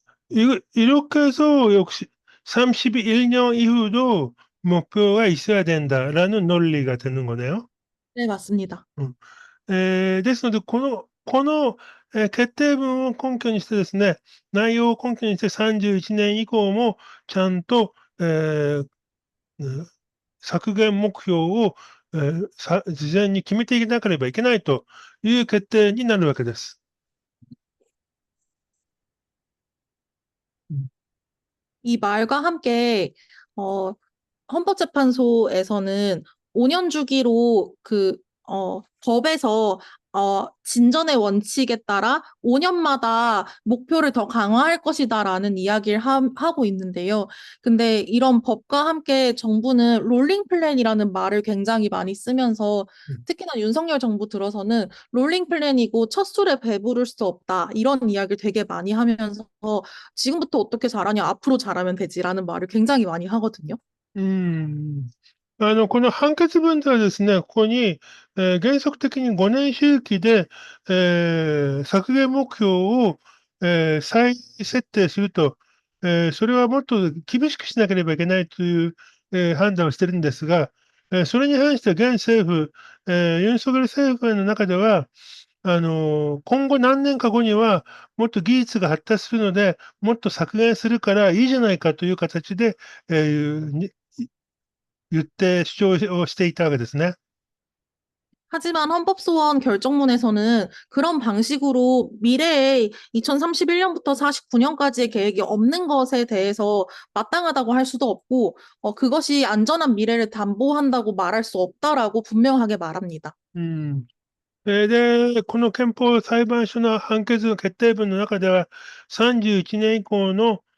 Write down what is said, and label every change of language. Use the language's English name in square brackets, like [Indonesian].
[Korean] 이렇게 해서 역시 31년 이후도 목표가 있어야 된다라는 논리가 되는 거네요. 네, 맞습니다. [Japanese] ですので、この決定文を根拠にしてですね、内容を根拠にして31年以降もちゃんと、削減目標を、事前に決めていかなければいけないという決定になるわけです。 [Korean] 이 말과 함께 어, 헌법재판소에서는 5년 주기로 법에서 진전의 원칙에 따라 5년마다 목표를 더 강화할 것이다라는 이야기를 하고 있는데요. 근데 이런 법과 함께 정부는 롤링 플랜이라는 말을 굉장히 많이 쓰면서 특히나 윤석열 정부 들어서는 롤링 플랜이고 첫 술에 배부를 수 없다 이런 이야기를 되게 많이 하면서 지금부터 어떻게 잘하냐 앞으로 잘하면 되지라는 말을 굉장히 많이 하거든요. [Japanese] この判決文ではですね、ここに、原則的に5年周期で、削減目標を、再設定すると、それはもっと厳しくしなければいけないという、判断をしてるんですが、それに関して現政府、ユン・ソギョル政府の中では、今後何年か後には、もっと技術が発達するので、もっと削減するからいいじゃないかという形で、言って主張をしていたわけですね。 [Korean] 하지만 헌법소원 결정문에서는 그런 방식으로 미래에 2031년부터 49년까지의 계획이 없는 것에 대해서 마땅하다고 할 수도 없고, 그것이 안전한 미래를 담보한다고 말할 수 없다라고 분명하게 말합니다. [Japanese] で、この憲法裁判所の判決の決定文の中では、31年以降の